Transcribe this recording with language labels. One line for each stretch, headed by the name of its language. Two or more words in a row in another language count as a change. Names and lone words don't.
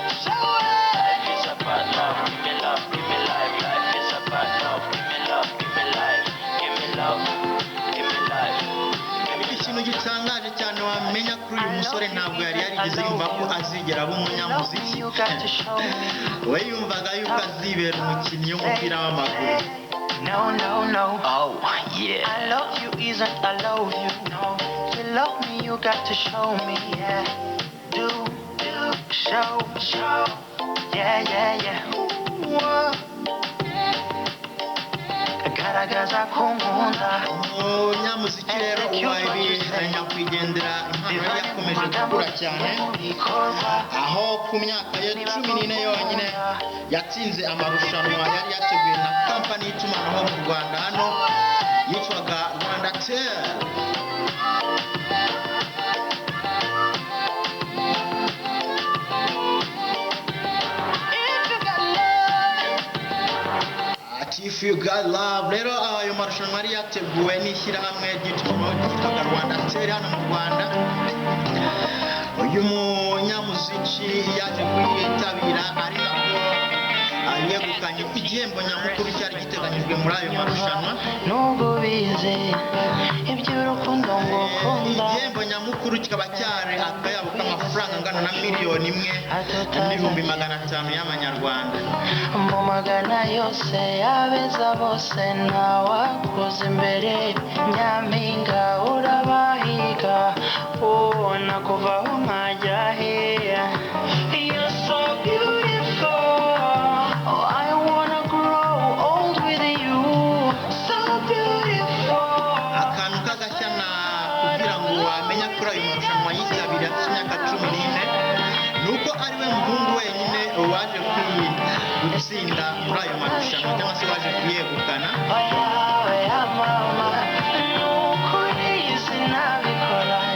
Kinyarwanda: Ikintu gitangaje cyane wamenya kuri uyu musore ntabwo yari yarigeze yumva ko azigera aba umunyamuziki. We yumvaga yuko azibera umukinnyi w'umupira w'amaguru.
English: No. Oh yeah. I love you isn't I love you. No. To love me you got to show me. Yeah. Do show. Yeah.
Kinyarwanda: Ooh. Garagaza ko nkunda. Umunyamuziki rero YB nyakwigendera impano yakomeje gukura cyane, aho ku myaka ye 14 yonyine yatsinze amarushanwa yari yateguwe na kampani y'itumanaho mu Rwanda hano yitwaga Rwandatel.
English: If you got love,
Kinyarwanda: rero ayo marushanwa yari yateguwe n'ishyirahamwe ry'itumanaho ryitwaga Rwandatel hano mu Rwanda. Uyu munyamuziki yaje kuyitabira ari nako yegukanye igihembo nyamukuru cyari giteganyijwe muri ayo marushanwa. Nubwo bize iby'urukundo ngukunda, igihembo nyamukuru kikaba cyari akayabo k'amafaranga angana na miliyoni 1,500,000 y'amanyarwanda. mu magana yose yabeza bose ntawakoze imbere, nyampinga urabahiga ubona kuvaho nkajya heya.
English: You're so beautiful, oh, I wanna grow old with you, so beautiful.
Kinyarwanda: Akantu k'agashya na kugira ngo wamenya kuri ayo marushanwa yitabira y'imyaka 14 nuko ari we muhungu wenyine waje gutsinda muri ayo marushanwa cyangwa se waje kuyegukana. Oya mama, nukuri sinabikora.